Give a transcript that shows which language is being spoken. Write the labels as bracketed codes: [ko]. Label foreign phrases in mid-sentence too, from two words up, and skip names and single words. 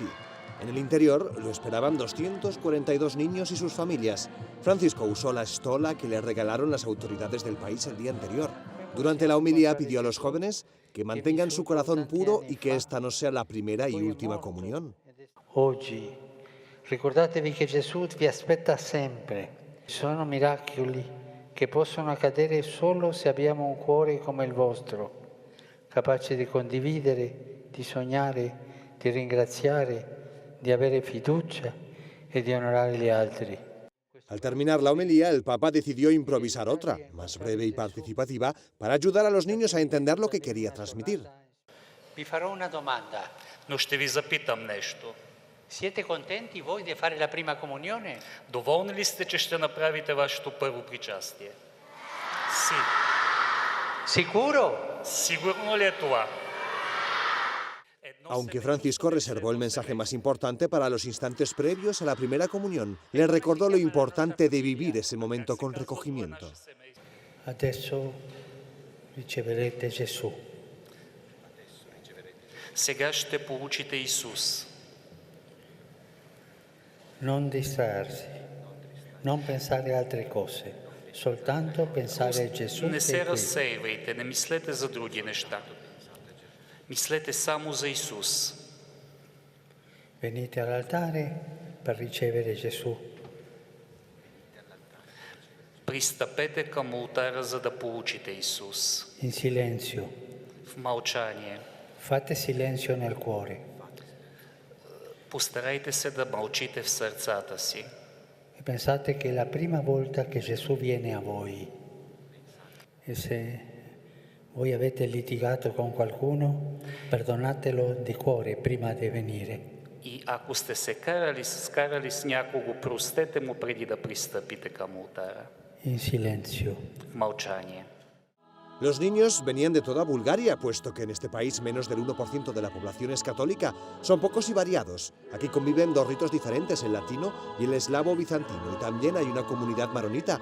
[es] En el interior lo esperaban 242 niños y sus familias. Francisco usó la estola que le regalaron las autoridades del país el día anterior. Durante la homilía pidió a los jóvenes que mantengan su corazón puro y que esta no sea la primera y última comunión. [it] Oggi ricordatevi che Gesù vi aspetta sempre. Sono miracoli che possono accadere solo se abbiamo un cuore come il vostro, capace di condividere, di sognare, di ringraziare, di avere fiducia e di onorare gli altri. [es] Al terminar la homilía, el Papa decidió improvisar otra, más breve y participativa, para ayudar a los niños a entender lo que quería transmitir. [it] Vi farò una domanda. [bg] Но ще ви запитам нещо. [it] Siete contenti voi di fare la prima comunione? [bg] Доволни ли сте, че ще направите вашето първо причастие? [it] Си. Sicuro? [bg] Сигурно ли е това? [es] Aunque Francisco reservó el mensaje más importante para los instantes previos a la primera comunión, le recordó lo importante de vivir ese momento con recogimiento. [it] Adesso riceverete Gesù. [bg] Сега ще получите Исус. [it] Non distrarsi, non pensare altre cose, soltanto pensare a Gesù. [bg] Не се разсейвайте, не мислете за други неща. Мислете само за Исус. [it] Venite all'altare per ricevere Gesù. [bg] Пристъпете към олтара, за да получите Исус. [it] In silenzio. [bg] В мълчание. [it] Fate silenzio nel cuore. [bg] Постарайте се да мълчите в сърцата си. [it] E pensate che è la prima volta che Gesù viene a voi. E se voi avete litigato con qualcuno, perdonatelo di cuore prima di venire. [bg] И ако сте се скарали с някого, простете му преди да пристъпите към олтара. [it] in silenzio. [bg] Молчание. [es] Los niños venían de toda Bulgaria, puesto que en este país menos del 1% de la población es católica. Son pocos y variados. Aquí conviven dos ritos diferentes, el latino y el eslavo bizantino, y también hay una comunidad maronita.